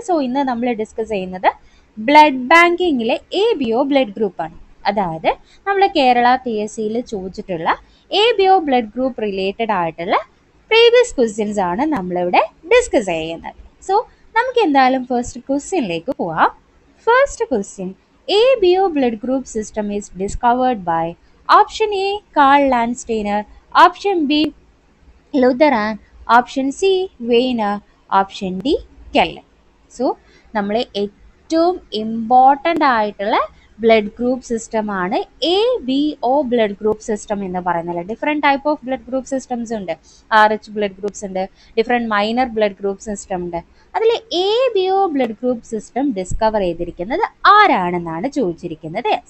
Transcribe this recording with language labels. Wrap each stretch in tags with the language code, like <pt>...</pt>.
<ml>So ഇന്ന് നമ്മൾ discuss ചെയ്യുന്നത് ബ്ലഡ് ബാങ്കിങ്ങിലെ ABO ബ്ലഡ് ഗ്രൂപ്പാണ്. അതായത് നമ്മൾ കേരള PSCയിൽ ചോദിച്ചിട്ടുള്ള ABO ബ്ലഡ് ഗ്രൂപ്പ് റിലേറ്റഡ് ആയിട്ടുള്ള പ്രീവിയസ് ക്വസ്റ്റ്യൻസ് ആണ് നമ്മളിവിടെ ഡിസ്കസ് ചെയ്യുന്നത്. സോ നമുക്ക് എന്തായാലും ഫസ്റ്റ് ക്വസ്റ്റ്യനിലേക്ക് പോവാം.</ml> <en>First question, ABO blood group system is discovered by option A Karl Landsteiner, option B Lutheran, option C Weiner, option D Keller.</en> <ml>So നമ്മൾ ഏറ്റവും ഇമ്പോർട്ടൻ്റ് ആയിട്ടുള്ള ബ്ലഡ് ഗ്രൂപ്പ് സിസ്റ്റം ആണ് ABO ബ്ലഡ് ഗ്രൂപ്പ് സിസ്റ്റം എന്ന് പറയുന്നത്. Different type of blood group systems ഉണ്ട്. RH blood groups ഉണ്ട്, different minor blood group system ഉണ്ട്. അതിൽ ABO blood group system discover ചെയ്തിരിക്കുന്നത് ആരാണെന്നാണ് ചോദിച്ചിരിക്കുന്നത്.</ml>